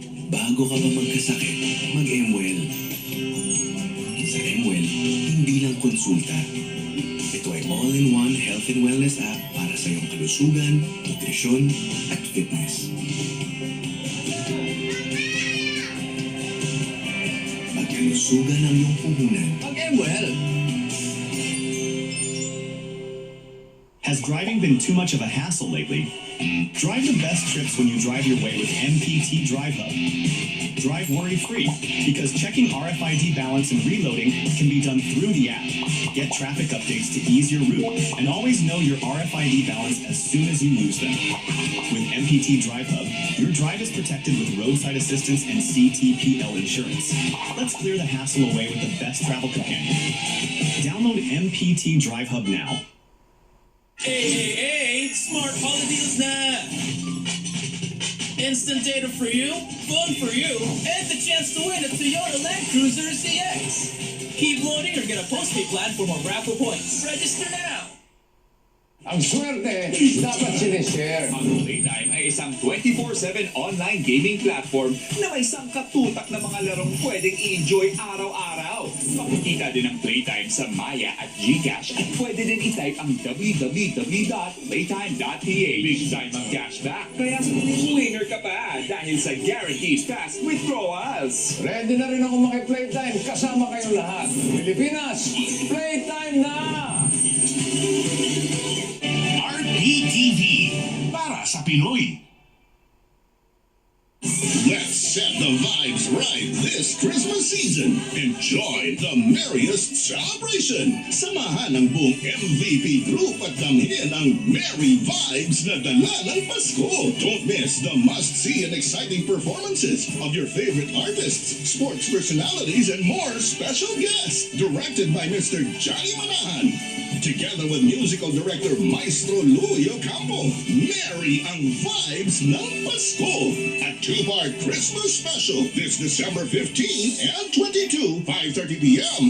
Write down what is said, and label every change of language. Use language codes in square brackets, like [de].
[tl] Bago ka ba magkasakit, mag-MWell. Sa MWell, hindi lang konsulta. Ito ay [en] all-in-one health and wellness app [tl] para sa iyong kalusugan, nutrisyon, at fitness. Pagkalusugan ang iyong puhunan. Mag-MWell! [en] Has driving been too much of a hassle lately? Drive the best trips when you drive your way with MPT Drive Hub. Drive worry-free, because checking RFID balance and reloading can be done through the app. Get traffic updates to ease your route, and always know your RFID balance as soon as you use them. With MPT Drive Hub, your drive is protected with roadside assistance and CTPL insurance. Let's clear the hassle away with the best travel companion. Download MPT Drive Hub now. Hey, smart holiday deals na! Instant data for you, phone for you, and the chance to win a Toyota Land Cruiser CX. Keep loading or get a postpaid plan for more raffle points. Register now! [tl] Ang swerte, dapat sinishare. Ang Playtime ay isang 24/7 online gaming platform na may sangkatutak na mga larong pwedeng i-enjoy araw-araw. Makikita din ang Playtime sa Maya at GCash at pwede din i-type ang www.playtime.ph. Big time ang cashback, kaya winner ka pa dahil sa [en] guaranteed fast withdrawals. [tl] Ready na rin ako maki-playtime kasama kayong lahat. Pilipinas, playtime na! RPTV para sa Pinoy. [en] Let's set the vibes right this Christmas season. Enjoy the merriest celebration. [tl] Samahan ang buong MVP group at damhin ang [en] merry vibes [tl] na dala ng Pasko. [en] Don't miss the must-see and exciting performances of your favorite artists, sports personalities, and more special guests. Directed by Mr. Johnny Manahan. Together with musical director Maestro Louie Ocampo. [tl] Merry ang vibes ng Pasko. [en] A two-part Christmas special this December 15 and 22, 5:30 p.m.